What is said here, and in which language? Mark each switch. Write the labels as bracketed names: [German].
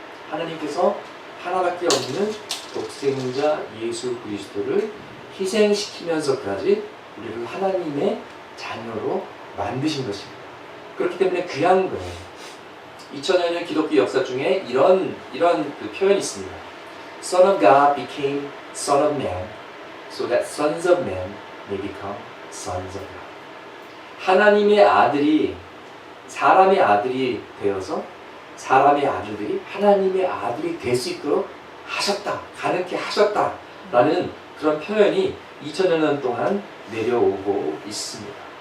[Korean] 하나님께서 하나밖에 없는 독생자 예수 그리스도를 희생시키면서까지 우리를 하나님의 자녀로 만드신 것입니다. 그렇기 때문에 귀한 거예요. 2000여 년 기독교 역사 중에 이런 그 표현이 있습니다. [English] Son of God became Son of Man, so that sons of men may become sons of God. [Korean] 하나님의 아들이 사람의 아들이 되어서 사람의 아들들이 하나님의 아들이 될 수 있도록 하셨다, 가능케 하셨다라는 그런 표현이 2000여 년 동안 내려오고 있습니다.